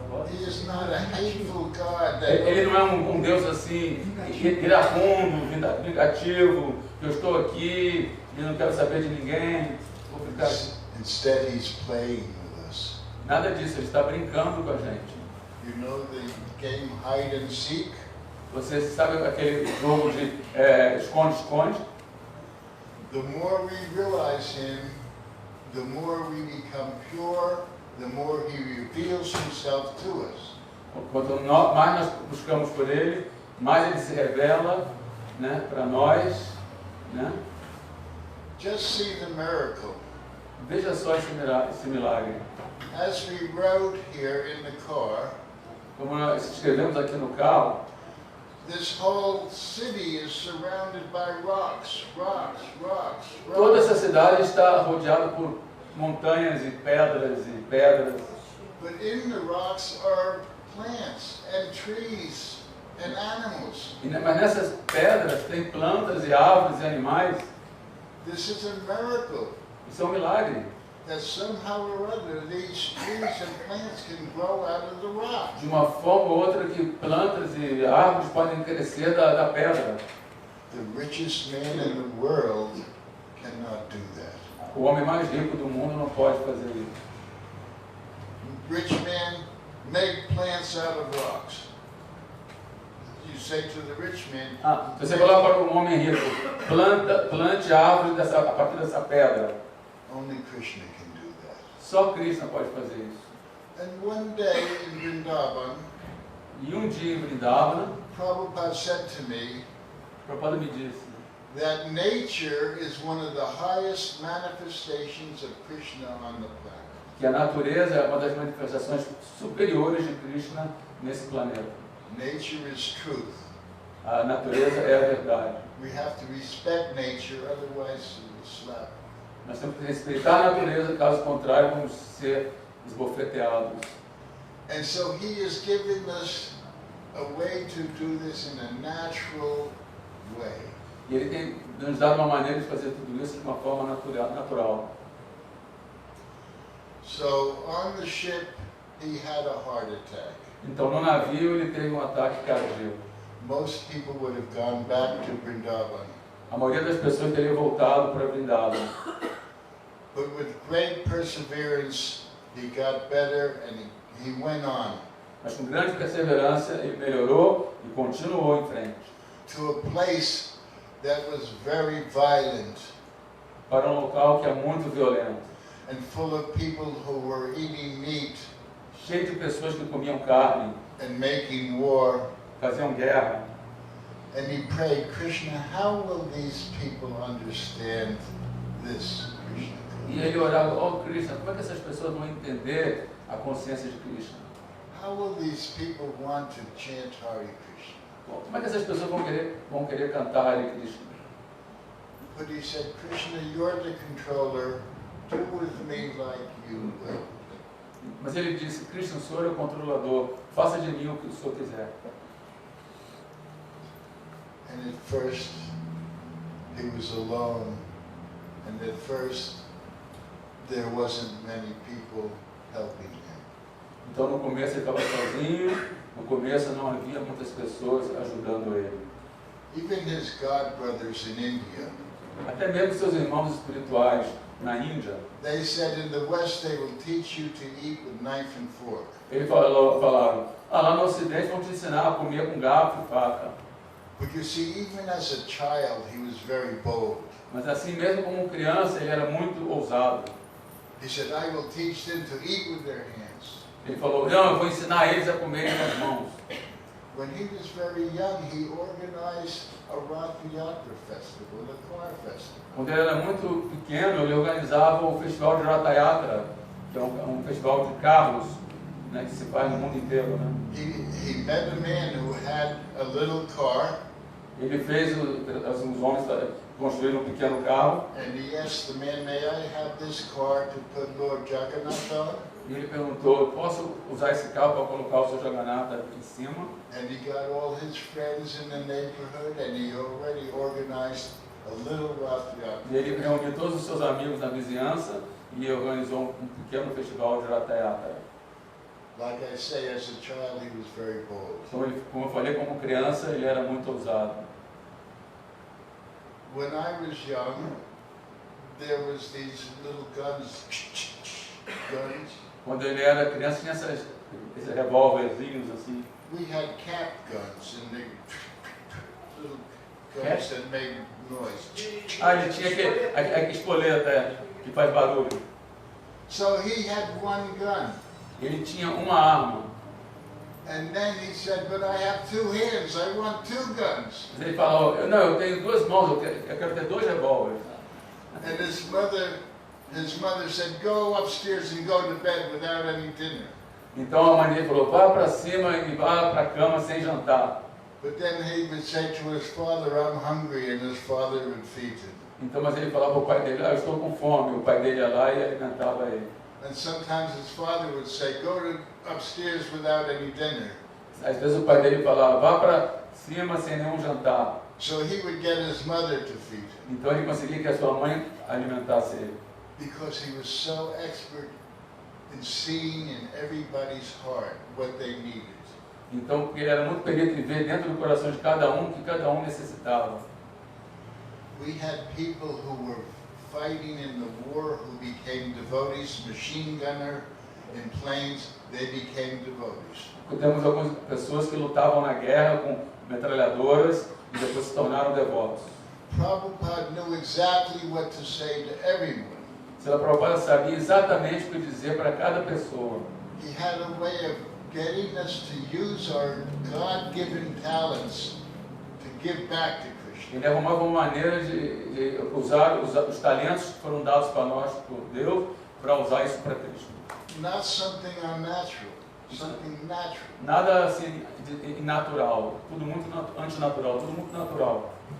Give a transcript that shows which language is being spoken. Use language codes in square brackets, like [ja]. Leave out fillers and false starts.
[en] He is not a hateful God that... [pt] Ele não é um Deus assim, iracundo, vingativo, eu estou aqui e não quero saber de ninguém. Vou ficar... [en] Instead, he's playing with us. [pt] Nada disso, ele está brincando com a gente. [en] You know the game hide and seek? [pt] Você sabe aquele jogo de esconde-esconde? [en] The more we realize him, the more we become pure, the more he reveals himself to us. [pt] Quanto mais nós buscamos por ele, mais ele se revela, né, para nós, né? [en] Just see the miracle. [pt] Veja só esse milagre. [en] As we rode here in the car, [pt] Como nós escrevemos aqui no carro, [en] this whole city is surrounded by rocks, rocks, rocks, rocks. [pt] toda essa cidade está rodeada por montanhas e pedras e pedras. [en] But in the rocks are plants and trees and animals. [pt] Mas nessas pedras tem plantas e árvores e animais. [en] This is a miracle [pt] Isso é um milagre. [en] that somehow or other these trees and plants can grow out of the rock. [pt] De uma forma ou outra que plantas e árvores podem crescer da pedra. [en] The richest man in the world cannot do that. [pt] O homem mais rico do mundo não pode fazer isso. [en] Rich men make plants out of rocks. You say to the rich man, [pt] Se você falar para um homem rico, plante árvores a partir dessa pedra. [en] only Krishna can do that. [pt] Só Krishna pode fazer isso. [en] And one day in Vrindavan, [pt] E um dia em Vrindavana, [en] Prabhupada said to me [pt] Prabhupada me disse [en] that nature is one of the highest manifestations of Krishna on the planet. [pt] que a natureza é uma das manifestações superiores de Krishna nesse planeta. [en] Nature is truth. [pt] A natureza é a verdade. [en] We have to respect nature, otherwise we'll slap. [pt] Nós temos que respeitar a natureza, caso contrário, vamos ser esbofeteados. [en] And so he is giving us a way to do this in a natural way. [pt] E ele tem nos dado uma maneira de fazer tudo isso de uma forma natural. [en] So on the ship, he had a heart attack. [pt] Então no navio ele teve um ataque cardíaco. [en] Most people would have gone back to Vrindavan. [pt] A maioria das pessoas teria voltado para Vrindavan. [en] But with great perseverance, he got better and he went on. [pt] Mas com grande perseverança ele melhorou e continuou em frente. [en] To a place that was very violent. [pt] Para um local que é muito violento. [en] And full of people who were eating meat. [pt] Cheio de pessoas que comiam carne. [en] And making war. [pt] Faziam guerra. [en] And he prayed, Krishna, how will these people understand this, Krishna? [pt] E ele orava, oh Krishna, como é que essas pessoas vão entender a consciência de Krishna? [en] How will these people want to chant Hare Krishna? [pt] Como é que essas pessoas vão querer cantar Hare Krishna? [en] But he said, Krishna, you're the controller. Do with me like you will. [pt] Mas ele disse, Krishna, o Senhor é o controlador. Faça de mim o que o Senhor quiser. [en] And at first, he was alone. And at first, there wasn't many people helping him. [pt] Então no começo ele estava sozinho, no começo não havia muitas pessoas ajudando ele. [en] Even his god brothers in India. [pt] Até mesmo seus irmãos espirituais na Índia. [en] They said in the West they will teach you to eat with knife and fork. [pt] Eles falaram, lá no Ocidente vão te ensinar a comer com garfo e faca. [en] But you see, even as a child, he was very bold. [pt] Mas assim mesmo como criança ele era muito ousado. [en] He said, I will teach them to eat with their hands. [pt] Ele falou, não, eu vou ensinar eles a comerem com as mãos. [en] When he was very young, he organized a Rath Yatra festival, a car festival. [pt] Quando ele era muito pequeno, ele organizava o festival de Rath Yatra, que é um festival de carros, né, que se faz no mundo inteiro, né? [en] He met a man who had a little car. [pt] Ele fez os homens construíram um pequeno carro. [en] And he asked the man, may I have this car to put Lord Jagannath on? [pt] E ele perguntou, posso usar esse carro para colocar o seu Jagannatha em cima? [en] And he got all his friends in the neighborhood and he already organized a little Rath Yatra. [pt] E ele reuniu todos os seus amigos na vizinhança e organizou um pequeno festival de Rath Yatra. [en] Like I say, as a child, he was very bold. [pt] Então, ele, como eu falei, como criança, ele era muito ousado. [en] When I was young, there was these little guns. [pt] Quando ele era criança, tinha esses revólverzinhos assim. [en] We had cap guns, and they little guns that made noise. [pt] Ele tinha aquele espoleta que faz barulho. [en] So he had one gun. [pt] Ele tinha uma arma. [en] And then he said, but I have two hands, I want two guns. [pt] Mas ele falou, não, eu tenho duas mãos, eu quero ter dois revólveres. [en] And his mother said, go upstairs and go to bed without any dinner. [pt] Então a mãe dele falou, vá para cima e vá para a cama sem jantar. [en] But then he would say to his father, I'm hungry, and his father would feed him. [pt] Então, mas ele falava para o pai dele, eu estou com fome. O pai dele ia lá e alimentava ele. [en] And sometimes his father would say, go to upstairs without any dinner. [pt] Às vezes o pai dele falava, vá para cima sem nenhum jantar. [en] So he would get his mother to feed him. [pt] Então ele conseguia que a sua mãe alimentasse ele. [en] Because he was so expert in seeing in everybody's heart what they needed. [pt] Então, porque ele era muito perito em ver dentro do coração de cada um o que cada um necessitava. [en] We had people who were fighting in the war who became devotees, machine gunner in planes, they became devotees. [pt] Temos algumas pessoas que lutavam na guerra com metralhadoras e depois se tornaram devotos. [en] Prabhupada knew exactly what to say to everyone. [pt] Srila Prabhupada sabia exatamente o que dizer para cada pessoa. [en] He had a way of getting us to use our God-given talents to give back to Krishna. [pt] Ele arrumava uma maneira de usar os talentos que foram dados para nós por Deus para usar isso para Krishna. [en] Not something unnatural. something natural. [pt] Nada assim natural, tudo muito antinatural, tudo muito natural.